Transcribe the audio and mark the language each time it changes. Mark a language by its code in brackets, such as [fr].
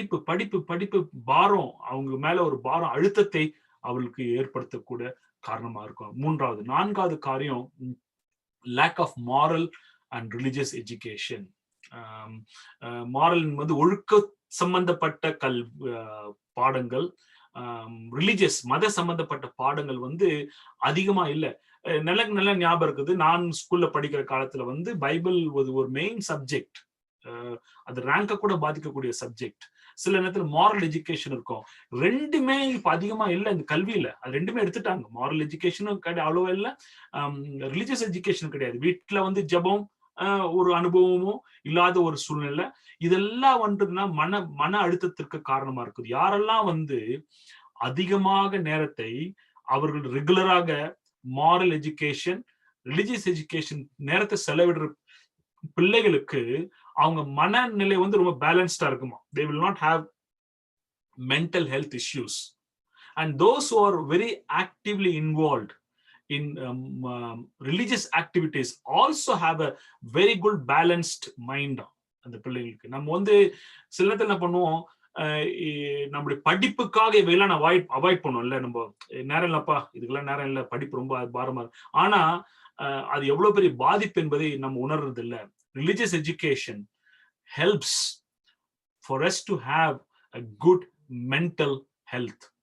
[ta] படிப்பு பாரம், அவங்க மேல ஒரு பாரம், அழுத்தத்தை அவளுக்கு ஏற்படுத்தக்கூட காரணமா இருக்கும். நான்காவது காரியம், [en] lack of moral and religious education. [ta] Moral வந்து ஒழுக்க சம்பந்தப்பட்ட பாடங்கள், ரிலிஜியஸ் மத சம்பந்தப்பட்ட பாடங்கள் வந்து அதிகமா இல்லை. நல்ல ஞாபகம் இருக்குது, நான் ஸ்கூல்ல படிக்கிற காலத்துல வந்து பைபிள் ஒரு மெயின் சப்ஜெக்ட். அது ரேங்க கூட பாதிக்கக்கூடிய சப்ஜெக்ட். சில நேரத்துல மாரல் எஜுகேஷன் இருக்கும். ரெண்டுமே இப்ப அதிகமா இல்லை இந்த கல்வியில. அது ரெண்டுமே எடுத்துட்டாங்க. மாரல் எஜுகேஷனும் அவ்வளவா இல்லை, ரிலிஜியஸ் எஜுகேஷன் கிடையாது. வீட்டுல வந்து ஜபம் ஒரு அனுபவமும் இல்லாத ஒரு சூழ்நிலை. இதெல்லாம் வந்துன்னா மன அழுத்தத்திற்கு காரணமா இருக்குது. யாரெல்லாம் வந்து அதிகமாக நேரத்தை அவர்கள் ரெகுலராக மாரல் எஜுகேஷன், ரிலிஜியஸ் எஜுகேஷன் நேரத்தை செலவிடுற பிள்ளைகளுக்கு அவங்க மனநிலை வந்து ரொம்ப பேலன்ஸ்டா இருக்குமா. [en] they will not have mental health issues. and those who are very actively involved in religious activities also have a very good balanced mind. [ta] அந்த பிள்ளைங்களுக்கு நம்ம வந்து சில நேரத்தில் என்ன பண்ணுவோம், நம்முடைய படிப்புக்காக இவையெல்லாம் அவாய்ட் பண்ணுவோம் இல்ல, நம்ம நேரம் இல்லப்பா இதுக்கெல்லாம் நேரம் இல்லை, படிப்பு ரொம்ப பாரமா இருக்கு. ஆனா அது எவ்வளவு பெரிய பாதிப்பு என்பதை நம்ம உணர்றது இல்ல. [en] Religious education helps for us to have a good mental health.